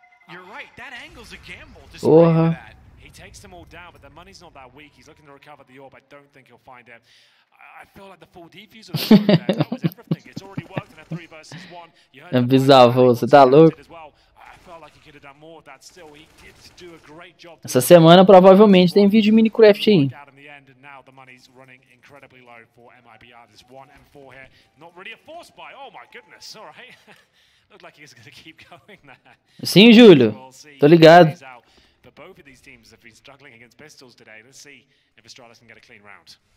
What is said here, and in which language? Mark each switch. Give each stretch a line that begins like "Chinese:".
English: You're right. That angle's a gamble. That. He takes them all down, but the money's not that weak. He's looking to recover the orb. I don't think he'll find it. I feel like the full defuse of the there. That was everything. It's already worked in a 3 versus 1. You heard
Portuguese: bizarro, você tá louco?
English: I felt like he could have done more of that still. He did do a great job.
Portuguese: Essa semana provavelmente tem vídeo de Minecraft aí.
English: Now the money's running incredibly low for MIBR. There's 1 and 4 here. Not really a force buy. Oh my goodness. All right. Looked like he was going to keep going there.
Portuguese: Sim, Júlio. Tô ligado.
English: But both of these teams have been struggling against pistols today. Let's see if Astralis can get a clean round.